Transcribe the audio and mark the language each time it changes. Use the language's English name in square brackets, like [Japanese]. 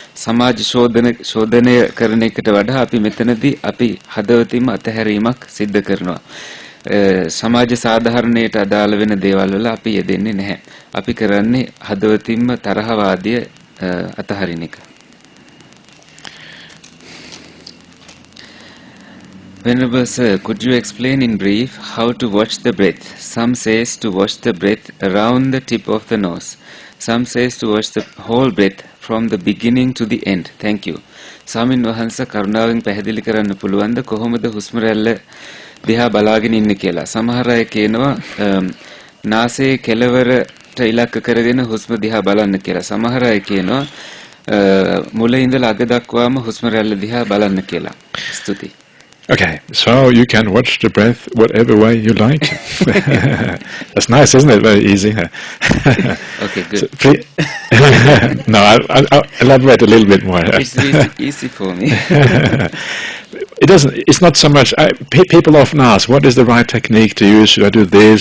[Sinhala] සමාජ ශෝධනය කරන එකට වඩා අපි මෙතනදී අපි හදවතින්ම අතහැරීමක් සිද්ධ කරනවා. සමාජ සාධාරණයට අදාළ වෙන දේවල් වල අපි යෙදෙන්නේ නැහැ. අපි කරන්නේ හදවතින්ම තරහවාදිය අතහරින එක. [English] Venerable Sir, could you explain in brief how to watch the breath? Some says to watch the breath around the tip of the nose. Some says to watch the whole breath from the beginning to the end. Thank you. [Sinhala] ස්වාමින් වහන්සේ කරුණාවෙන් පැහැදිලි කරන්න පුළුවන්ද කොහොමද හුස්ම රැල්ල දිහා බලාගෙන ඉන්නේ කියලා? සමහර අය කියනවා නාසයේ කෙළවරට ඉලක්ක කරගෙන හුස්ම දිහා බලන්න කියලා. සමහර අය කියනවා මුලින් ඉඳලා අග දක්වාම හුස්ම රැල්ල දිහා බලන්න කියලා. ස්තුතියි. [English] Okay, so you can watch the breath whatever way you like. That's nice, isn't it? Very easy. Okay, good. So, no, I'll elaborate a little bit more. It's really easy for me. It's not so much, people often ask, what is the right technique to use? Should I do this?